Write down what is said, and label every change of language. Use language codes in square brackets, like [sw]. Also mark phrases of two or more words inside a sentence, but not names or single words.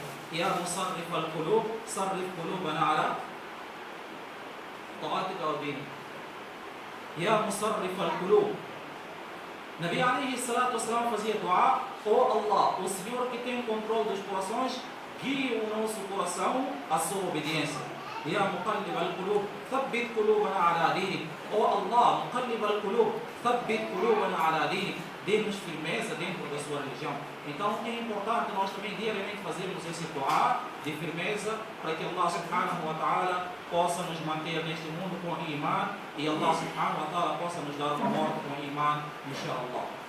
[ar] يا مصرف القلوب، صرف قلوبنا على طاعتك ودينك. يا مصرف القلوب. نبي عليه الصلاة والسلام [pt] fazia dua: oh [ar] Allah, [pt] o Senhor que tem o controle dos corações, guie o nosso coração à sua obediência. [ar] يا مقلب القلوب ثبت قلوبنا على دينك. Ó Allah, مقلب القلوب ثبت قلوبنا على دينك. [pt] Dê-nos firmeza dentro da sua religião. Então é importante nós também diariamente fazermos esse dua de firmeza para que Allah [ar] سبحانه وتعالى [pt] possa nos manter neste mundo com iman e Allah [ar] سبحانه وتعالى [pt] possa nos dar uma morte com iman, inshallah.